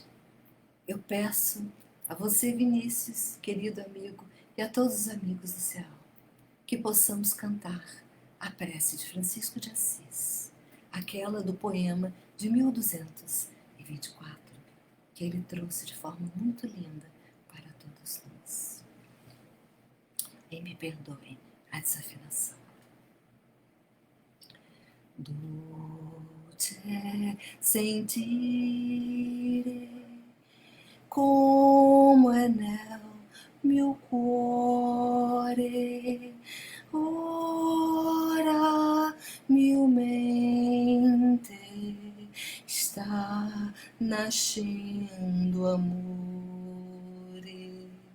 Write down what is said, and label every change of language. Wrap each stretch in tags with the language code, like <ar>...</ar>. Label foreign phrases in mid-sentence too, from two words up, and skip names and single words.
<pt>Eu peço a você, Vinícius, querido amigo, e a todos os amigos do céu, que possamos cantar a prece de Francisco de Assis, aquela do poema de 1224, que ele trouxe de forma muito linda para todos nós. E me perdoem a desafinação.</pt> <it>Dolce sentire come è nel mio cuore, ora mia mente</it> <pt>está nascendo</pt> <it>amore.</it>